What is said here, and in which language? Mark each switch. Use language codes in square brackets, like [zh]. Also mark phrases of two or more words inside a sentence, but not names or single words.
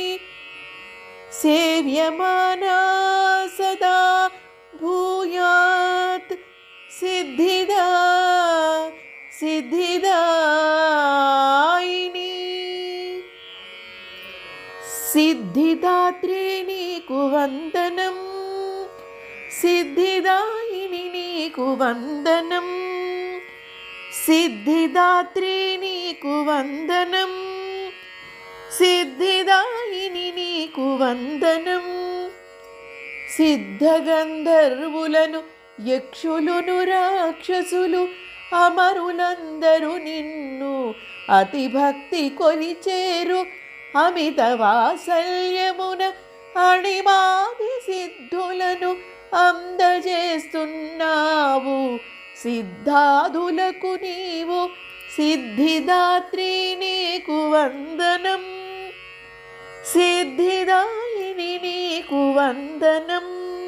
[sa] सेव्यमाना सदा भूयात् सिद्धिदा सिद्धिदायिनी सिद्धिदात्रे [te] నీకు వందనం సిద్ధిదాయిని నీకు వందనం సిద్ధిదాత్రే నీకు వందనం సిద్ధిదాయిని నీకు వందనం सिद्धिदायिनि नीकु वन्दनं సిద్ధగంధర్వులను యక్షులును రాక్షసులు అమరులందరూ నిన్ను అతి భక్తి కొలిచేరు అమిత వాత్సల్యమున అణిమాది సిద్ధులను అందజేస్తున్నావు సిద్ధాదులకు నీవు సిద్ధిదాత్రి నీకు వందనం సిద్ధిదాయిని నీకు వందనం